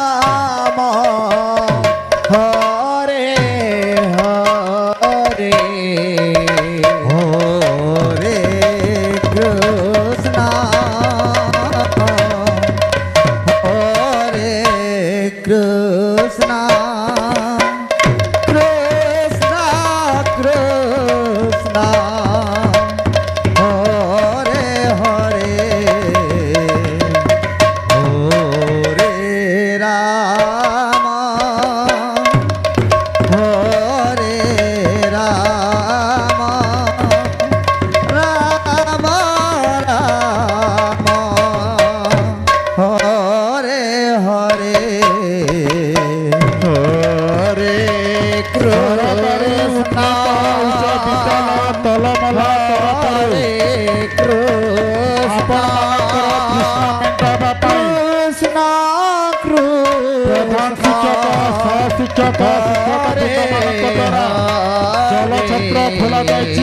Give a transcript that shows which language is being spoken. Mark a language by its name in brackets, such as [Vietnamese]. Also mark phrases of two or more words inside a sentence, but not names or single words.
[Sanskrit] ହରେ ହରେ ହରେ କୃଷ୍ଣ ହରେ କୃଷ୍ଣ କୃଷ୍ଣ କୃଷ୍ଣ হরে হরে হরে রাম হরে রাম রাম রাম হরে হরে হরে [Odia] ସରକାରୀ [Sanskrit] কৃষ্ণ [Odia] ଉଚ୍ଚ ବିଦ୍ୟାଳୟ ତଲମଲା ତରଫରୁ ଆପଣମାନଙ୍କର ତୃଷ୍ଣା ମେଣ୍ଟାଇବା ପାଇଁ ପ୍ରଧାନ ଶିକ୍ଷକ ସହଶିକ୍ଷକ ଶିକ୍ଷକମାନଙ୍କ ଦ୍ୱାରା ଜଳଛତ୍ର ଖୋଲାଯାଇଛି।